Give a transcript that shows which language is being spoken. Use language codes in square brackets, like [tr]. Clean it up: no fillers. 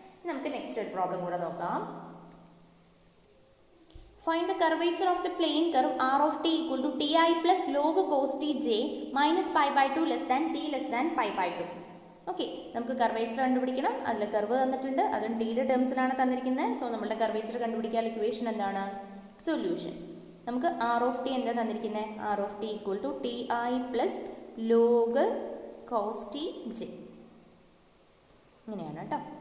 [ml] നമുക്ക് നെക്സ്റ്റ് ഒരു പ്രോബ്ലം കൂടെ നോക്കാം. [en] Find the curvature of the plane curve r of t equal to ti plus log cos t j minus pi by 2 less than t less than pi by 2. [ml] Okay, നമുക്ക് curvature കണ്ടുപിടിക്കണം. അതിൽ curve തന്നിട്ടുണ്ട്, അതും ടിയുടെ ടേംസിലാണ് തന്നിരിക്കുന്നത്. So നമ്മളുടെ curvature കണ്ടുപിടിക്കാനുള്ള equation എന്താണ്? സൊല്യൂഷൻ. നമുക്ക് [en] R of T എന്താ തന്നിരിക്കുന്നത്? R of T equal to T I plus log cos T J. [ml] ഇങ്ങനെയാണ് കേട്ടോ.